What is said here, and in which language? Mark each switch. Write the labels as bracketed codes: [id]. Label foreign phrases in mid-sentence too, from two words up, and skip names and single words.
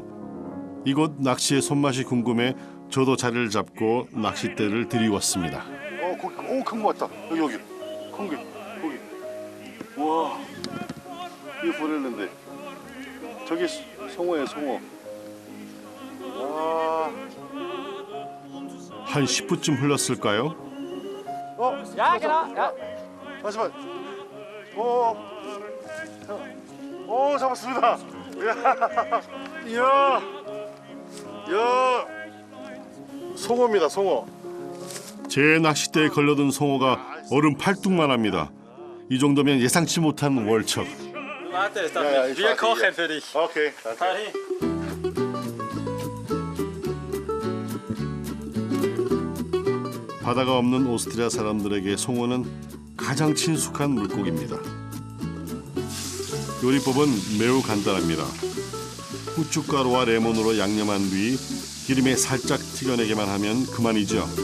[ko] 이곳 낚시의 손맛이 궁금해 저도 자리를 잡고 낚싯대를 들이웠습니다. 고기, 큰 거 같다. 여기, 큰 게, 고기. 와, 이거 보냈는데. 저기 송어예요, 송어. 와, 한 10분쯤 흘렀을까요? [de] Ja, genau. Ja. [ko] 잠시만. 오, 잡았습니다. 이야, 이야, 송어입니다, 송어. 제 낚싯대에 걸려든 송어가 어른 팔뚝만 합니다. 이 정도면 예상치 못한 월척. [de] Warte, es darf Ja, ja, nicht. ich Wir warte kochen hier. für dich. 오케이, Fahr hin. [ko] 바다가 없는 오스트리아 사람들에게 송어는 가장 친숙한 물고기입니다. 요리법은 매우 간단합니다. 후춧가루와 레몬으로 양념한 뒤 기름에 살짝 튀겨내기만 하면 그만이죠.